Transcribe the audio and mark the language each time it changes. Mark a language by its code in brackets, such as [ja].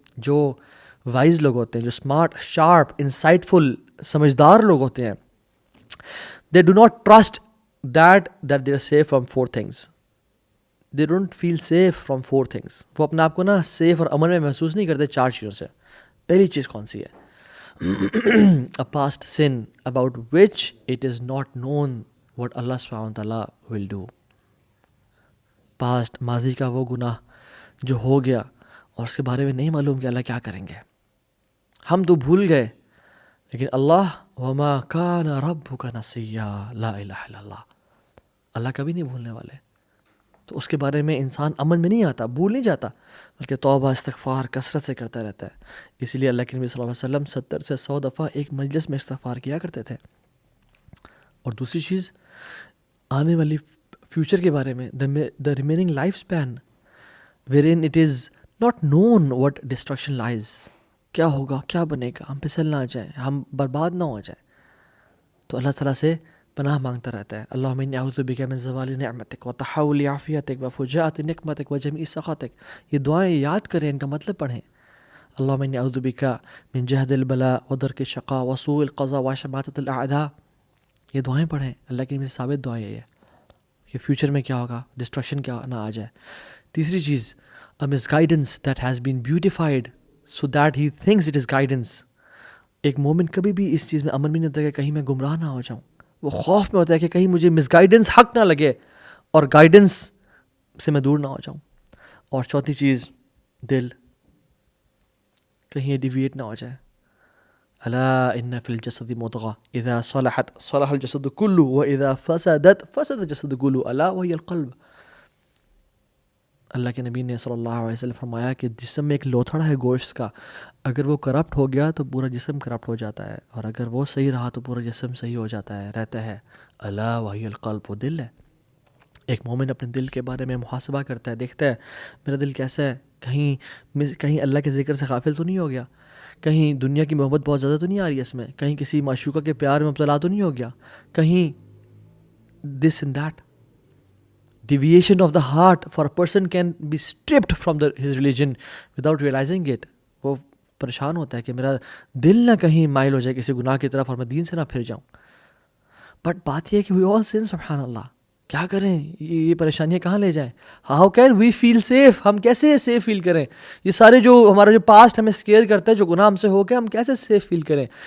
[ur] جو وائز لوگ ہوتے ہیں, جو اسمارٹ, شارپ, انسائٹفل, سمجھدار لوگ ہوتے ہیں, [en] They do not trust that they are safe from 4 things. They don't feel safe from 4 things. [ur] وہ اپنے آپ کو نا سیف اور امن میں محسوس نہیں کرتے 4 چیزوں سے. پہلی چیز کون سی ہے؟ [en] a past sin about which it is not known what Allah subhanahu wa ta'ala will do. [ur] Past, ماضی کا وہ گناہ جو ہو گیا اور اس کے بارے میں نہیں معلوم کہ اللہ کیا کریں گے. ہم تو بھول گئے, لیکن اللہ [ar] وما کان ربک نسیا, لا الہ الا اللہ, [ur] اللہ کبھی نہیں بھولنے والے. تو اس کے بارے میں انسان امن میں نہیں آتا, بھول نہیں جاتا, بلکہ توبہ استغفار کثرت سے کرتا رہتا ہے. اسی لیے اللہ کے نبی صلی اللہ علیہ وسلم 70 سے 100 دفعہ ایک مجلس میں استغفار کیا کرتے تھے. اور دوسری چیز, آنے والی فیوچر کے بارے میں, [en] The remaining life span where in it is not known what destruction lies. [ur] کیا ہوگا, کیا بنے گا, ہم پھسل نہ آ جائیں, ہم برباد نہ ہو جائیں. تو اللہ تعالیٰ سے پناہ مانگتا رہتا ہے. [ar] اللہم انی اعوذ بک من زوال نعمتک وتحول عافیتک وفجاءۃ نقمتک وجمیع سخطک. [ur] یہ دعائیں یاد کریں, ان کا مطلب پڑھیں. [ar] اللہم انی اعوذ بک من جہد البلاء ودرک الشقاء وسوء القضاء وشماتۃ الاعداء. [ur] یہ دعائیں پڑھیں, اللہ کی مجھے ثابت دعائیں یہ ہے کہ فیوچر میں کیا ہوگا, ڈسٹرکشن کیا نہ آ جائے. تیسری چیز, [en] a misguidance that has been beautified so that he thinks it is guidance. [ur] ایک مومن کبھی بھی اس چیز میں امن میں نہیں ہوتا کہ کہیں میں گمراہ نہ ہو جاؤں. وہ خوف میں ہوتا ہے کہ کہیں مجھے مس گائیڈنس حق نہ لگے اور گائیڈنس سے میں دور نہ ہو جاؤں. اور چوتھی چیز, دل, کہیں یہ ڈیویٹ نہ ہو جائے. [ar] الا ان فی الجسد مضغہ اذا صلحت صلح الجسد کلہ واذا فسدت فسد الجسد کلہ الا وہی القلب. [ur] اللہ کے نبی نے صلی اللہ علیہ وسلم فرمایا کہ جسم میں ایک لوتھڑا ہے گوشت کا, اگر وہ کرپٹ ہو گیا تو پورا جسم کرپٹ ہو جاتا ہے, اور اگر وہ صحیح رہا تو پورا جسم صحیح ہو جاتا ہے, رہتا ہے. [ar] الا وہی القلب, [ur] وہ دل ہے. ایک مومن اپنے دل کے بارے میں محاسبہ کرتا ہے, دیکھتا ہے میرا دل کیسا ہے, کہیں اللہ کے ذکر سے غافل تو نہیں ہو گیا, کہیں دنیا کی محبت بہت زیادہ تو نہیں آ رہی ہے اس میں, کہیں کسی معشوقہ کے پیار میں مبتلا تو نہیں ہو گیا, کہیں [en] This and that. Deviation of the heart for a person can be stripped from his religion without realizing it. [ur] وہ پریشان ہوتا ہے کہ میرا دل نہ کہیں مائل ہو جائے کسی گناہ کی طرف اور میں دین سے نہ پھر جاؤں. بٹ بات یہ ہے کہ [en] we all sin, [ur] سبحان اللہ. کیا کریں, یہ پریشانیاں کہاں لے جائیں. [en] How can we feel safe, [ur] ہم کیسے سیف فیل کریں. یہ سارے جو ہمارا جو پاسٹ ہمیں اسکیئر کرتا ہے, جو گناہ ہم سے ہو گیا, ہم کیسے سیف فیل کریں.